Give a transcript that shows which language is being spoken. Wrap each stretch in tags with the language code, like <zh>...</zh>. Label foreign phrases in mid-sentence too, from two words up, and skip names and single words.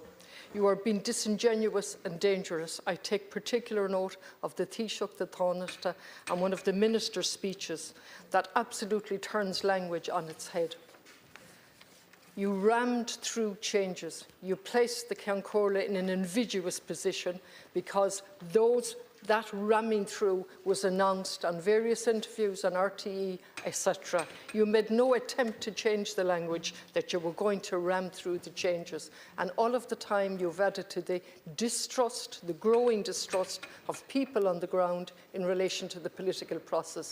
<en>You are being disingenuous and dangerous. I take particular note of the Taoiseach, the Tánaiste, and one of the minister's speeches that absolutely turns language on its head. You rammed through changes. You placed the Ceann Comhairle in an invidious position because that ramming through was announced on various interviews on RTE, etc. You made no attempt to change the language that you were going to ram through the changes. And all of the time you've added to the distrust, the growing distrust of people on the ground in relation to the political process.</en>